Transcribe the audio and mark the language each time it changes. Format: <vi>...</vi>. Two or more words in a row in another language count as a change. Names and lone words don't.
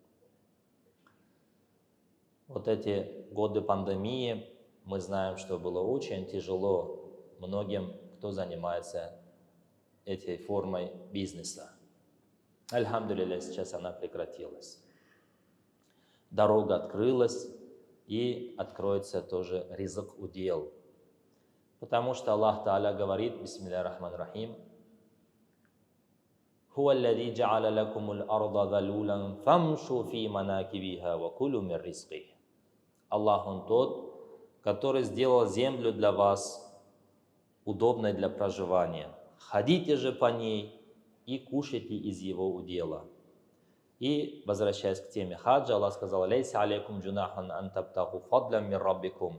<ru>Вот эти годы пандемии, мы знаем, что было очень тяжело многим, кто занимается этой формой бизнеса. Альхамдулилля, сейчас она прекратилась. Дорога открылась, и откроется тоже ризык, удел. Потому что Аллах Та'аля говорит,</ru> <ar>بسم الله الرحمن الرحيم، «هو الذي جعل لكم الأرض ذلولا، فامشوا في مناكبها وكلوا من رزقه».</ar> <ru>Аллах, Он тот, который сделал землю для вас удобной для проживания. Ходите же по ней и кушайте из его удела. И, возвращаясь к теме хаджа, Аллах сказал,</ru> <ar>«ليس عليكم جناح أن تبتغوا فضلا من ربكم».</ar>